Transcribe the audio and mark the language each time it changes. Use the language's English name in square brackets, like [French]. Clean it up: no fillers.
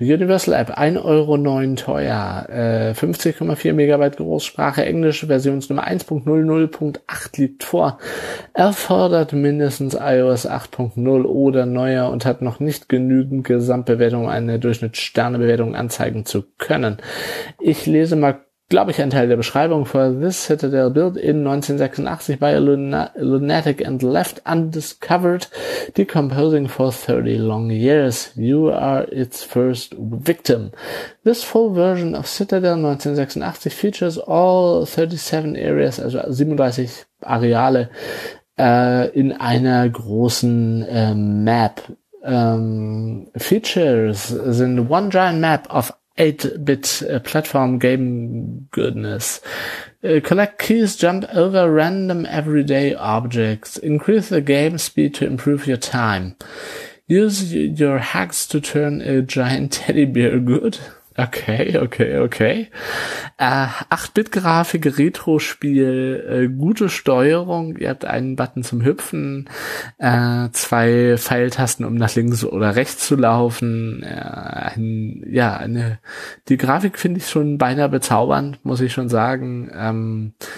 [German] Universal App, 1,09 € teuer, 50,4 MB Großsprache, englische Versionsnummer 1.00.8 liegt vor, erfordert mindestens iOS 8.0 oder neuer und hat noch nicht genügend Gesamtbewertung, eine Durchschnittssternebewertung anzeigen zu können. Ich lese mal, glaube ich, ein Teil der Beschreibung vor. [English] This Citadel built in 1986 by a lunatic and left undiscovered, decomposing for 30 long years. You are its first victim. This full version of Citadel 1986 features all 37 areas, [German] also 37 Areale, in einer großen Map. [English] Features sind one giant map of 8-bit platform game goodness. Collect keys, jump over random everyday objects. Increase the game speed to improve your time. Use your hacks to turn a giant teddy bear good. Okay. [German] 8-Bit-Grafik, Retro-Spiel, gute Steuerung, ihr habt einen Button zum Hüpfen, zwei Pfeiltasten, um nach links oder rechts zu laufen. Die Grafik finde ich schon beinahe bezaubernd, muss ich schon sagen.